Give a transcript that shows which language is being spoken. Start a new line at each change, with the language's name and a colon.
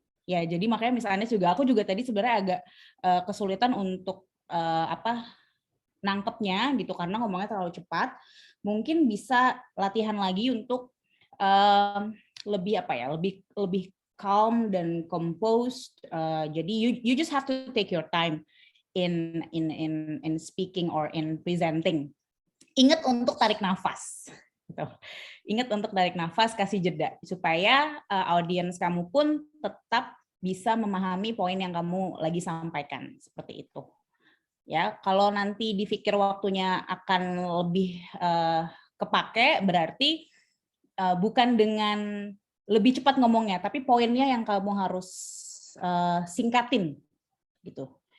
Indonesian: Ya, jadi makanya misalnya aku juga tadi sebenarnya agak kesulitan untuk nangkepnya gitu karena ngomongnya terlalu cepat. Mungkin bisa latihan lagi untuk lebih lebih calm dan composed.
English: Jadi you just have to take your time in speaking or in presenting.
Indonesian: Ingat untuk tarik nafas. Gitu. Ingat untuk tarik nafas, kasih jeda supaya audiens kamu pun tetap bisa memahami poin yang kamu lagi sampaikan seperti itu. Ya, kalau nanti dipikir waktunya akan lebih kepake, berarti bukan dengan lebih cepat ngomongnya, tapi poinnya yang kamu harus singkatin, gitu.